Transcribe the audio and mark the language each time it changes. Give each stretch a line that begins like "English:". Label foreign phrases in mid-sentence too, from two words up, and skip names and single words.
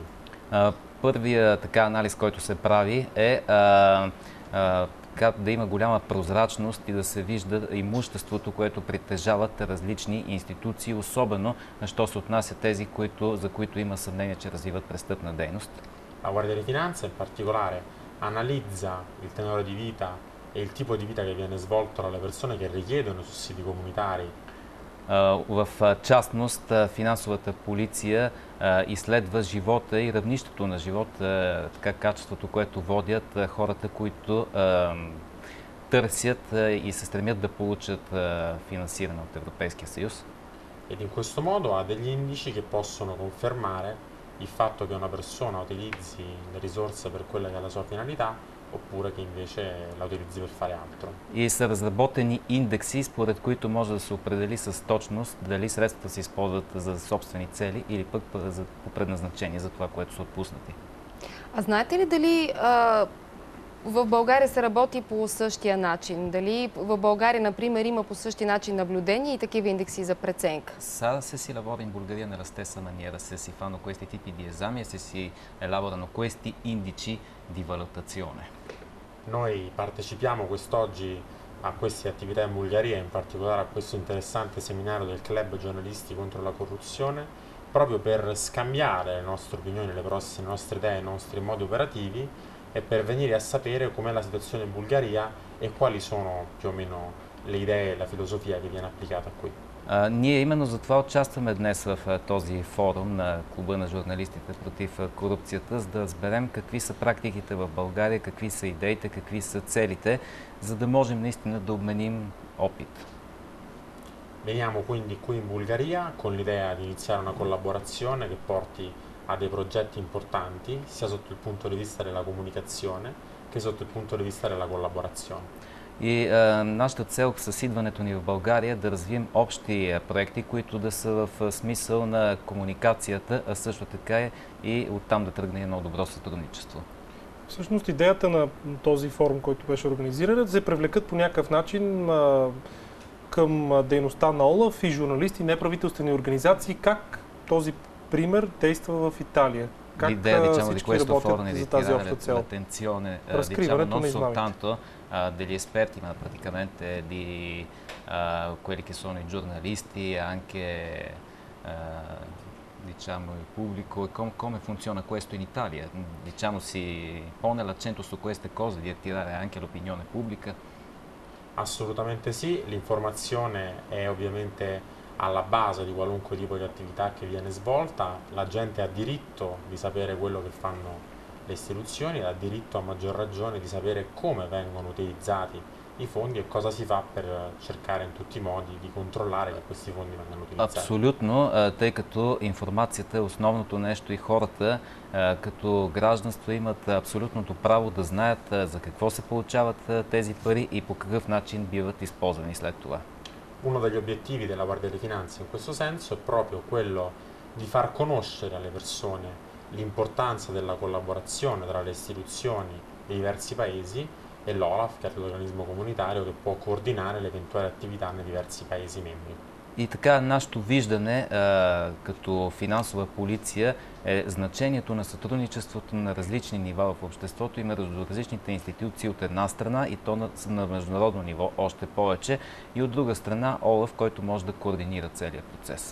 Bulgarian: Първият така анализ, който се прави е да има голяма прозрачност и да се вижда имуществото, което притежават различни институции, особено що се отнася тези, за които има съмнение, че развиват престъпна дейност.
Italian: La Guardia di Finanza in particolare analizza il tenore di vita e il tipo di vita che viene svolto dalle persone che richiedono sussidi comunitari.
Bulgarian: В частност, финансовата полиция изследва живота и равнището на живота, качеството, което водят хората, които търсят и се стремят да получат финансиране от Европейския съюз.
Italian: Ed in questo modo ha degli indici che possono confermare il fatto che una persona utilizzi le risorse per quella che è la sua finalità oppure che invece la utilizzi per fare altro.
Bulgarian: И са разработени индекси, според които може да се определи с точност дали средствата се използват за собствени цели или пък по предназначение за това, което са отпуснати. А знаете ли дали в България се работи по същия начин? Dali в България, например, има по същия начин наблюдение и такива индекси за преценка?
Italian: Se si lavora in Bulgaria nella stessa maniera, se si fanno questi tipi di esami e se si elaborano questi indici di valutazione. Noi partecipiamo quest'oggi a queste attività in Bulgaria, in particolare a questo interessante seminario del Club Giornalisti contro la corruzione, proprio per scambiare le nostre opinioni, le nostre idee, i nostri modi operativi e per venire a sapere com'è la situazione in Bulgaria e quali sono più o meno le idee e la filosofia che viene applicata qui.
Bulgarian: Ние именно за това участваме днес в този форум на Клуба на журналистите против корупцията, за да разберем какви са практиките в България, какви са идеите, какви са целите, за да можем наистина да обменим опит.
Italian: Veniamo quindi qui in Bulgaria con l'idea di iniziare una collaborazione che porti a dei progetti importanti, sia sotto il punto di vista della comunicazione che sotto il punto di vista della collaborazione.
Bulgarian: И нашата цел с идването ни в България е да развием общи проекти, които да са в смисъл на комуникацията, а също така и оттам да тръгне едно добро сътрудничество. Всъщност идеята на този форум, който беше организиран, да се привлекат по някакъв начин към дейността на ОЛАФ и журналисти, неправителствени организации, как този пример действа в Италия. Как всички работят за тази обща цел? Разкриването на измамите.
Italian: Degli esperti, ma praticamente di quelli che sono i giornalisti, anche diciamo il pubblico e come funziona questo in Italia. Diciamo si pone l'accento su queste cose, di attirare anche l'opinione pubblica. Assolutamente sì, l'informazione è ovviamente alla base di qualunque tipo di attività che viene svolta, la gente ha diritto di sapere quello che fanno le istituzioni, ha diritto a maggior ragione di sapere come vengono utilizzati i fondi e cosa si fa per cercare in tutti i modi di controllare che questi fondi vengano utilizzati.
Bulgarian: Абсолютно, тъй като информацията е основното нещо и хората като гражданство имат абсолютното право да знаят за какво се получават тези пари и по какъв начин биват използвани след това.
Italian: Uno degli obiettivi della Guardia di Finanza in questo senso è proprio quello di far conoscere alle persone l'importanza della collaborazione tra le istituzioni dei diversi paesi e l'OLAF, che è l'organismo comunitario che può coordinare le eventuali attività nei diversi paesi membri.
Bulgarian: И така, нашето виждане като финансова полиция е значението на сътрудничеството на различни нива в обществото и между различните институции от една страна и то на международно ниво още повече и от друга страна ОЛАФ, който може да координира целият процес.